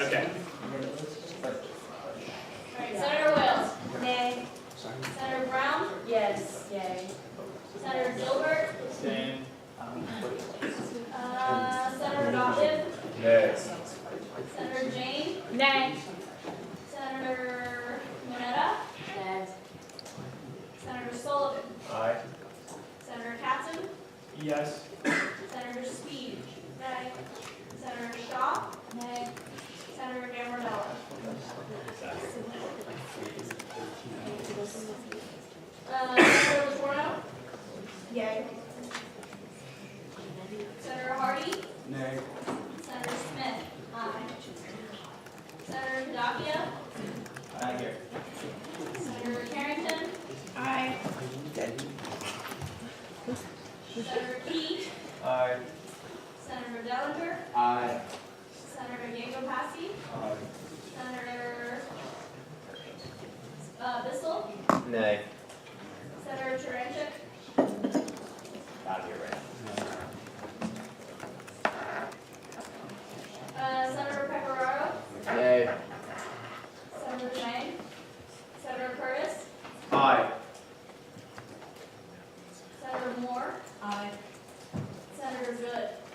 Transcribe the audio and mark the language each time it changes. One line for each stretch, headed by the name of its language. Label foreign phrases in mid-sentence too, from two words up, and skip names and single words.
English: Okay. Senator Wales? Nay. Senator Brown? Yes. Yay. Senator Gilbert? Same. Senator Gottlieb? Yes. Senator Jane? Nay. Senator Moneta? Nay. Senator Sullivan? Aye. Senator Katzen? Yes. Senator Speed? Nay. Senator Shaw? Nay. Senator Gamardella? Senator Latorno? Yay. Senator Hardy? Nay. Senator Smith? Aye. Senator Kadapia? Not here. Senator Carrington? Aye. Senator Key? Aye. Senator Dellinger? Aye. Senator Diego-Passy? Senator Bissell? Nay. Senator Turanchik? Not here right Senator Pecoraro? Nay. Senator Zhang? Senator Curtis? Aye. Senator Moore? Aye. Senator Good?